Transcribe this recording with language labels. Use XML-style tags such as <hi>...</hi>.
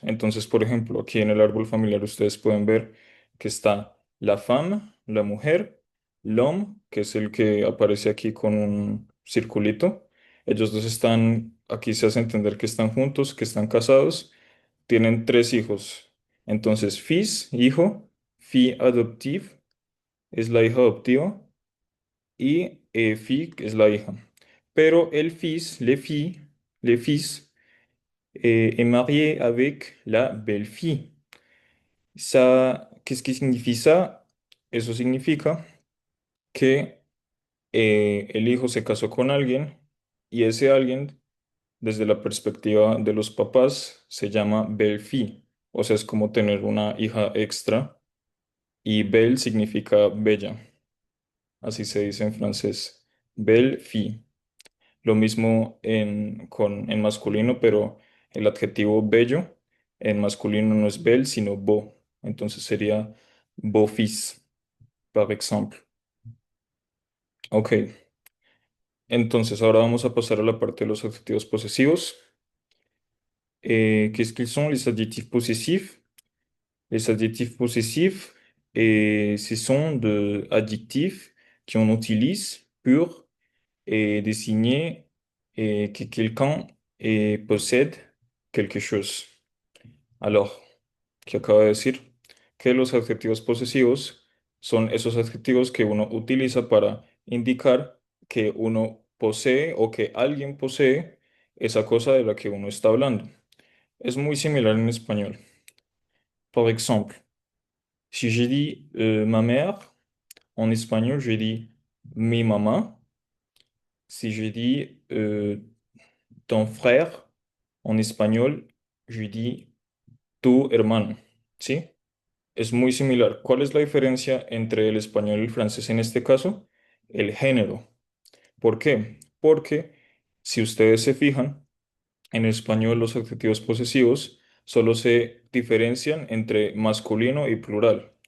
<es>Entonces, por ejemplo, aquí en el árbol familiar ustedes pueden ver que está la femme, la mujer, l'homme, que es el que aparece aquí con un circulito. Ellos dos están, aquí se hace entender que están juntos, que están casados, tienen tres hijos. Entonces, fils, hijo, fille adoptive es la hija adoptiva y fille es la hija. Pero el</es> <fr>fils, les fils, est marié avec la belle-fille. Ça, qu'est-ce qui signifie ça?</fr> <es>Eso significa que el hijo se casó con alguien y ese alguien, desde la perspectiva de los papás, se llama belle-fille. O sea, es como tener una hija extra y belle significa bella. Así se dice en francés. Belle-fille. Lo mismo en masculino, pero el adjetivo bello en masculino no es bel, sino beau. Entonces sería beau-fils,</es> <fr>par exemple.</fr> <es>Ok, entonces ahora vamos a pasar a la parte de los adjetivos posesivos.</es> <fr>Qu'est-ce qu'ils sont les adjectifs possessifs? Les adjectifs possessifs, ce sont des adjectifs qu'on utilise pour désigner que quelqu'un possède quelque chose. Alors,</fr> <es>¿qué acaba de decir? Que los adjetivos posesivos son esos adjetivos que uno utiliza para indicar que uno posee o que alguien posee esa cosa de la que uno está hablando. Es muy similar en español. Por ejemplo,</es> <fr>si je dis ma mère, en espagnol, je dis</fr> <es>mi mamá.</es> <fr>Si je dis ton frère, en espagnol, je dis</fr> <es>tu hermano. ¿Sí? Es muy similar. ¿Cuál es la diferencia entre el español y el francés en este caso? El género. ¿Por qué? Porque si ustedes se fijan, en español los adjetivos posesivos solo se diferencian entre masculino y plural.</es>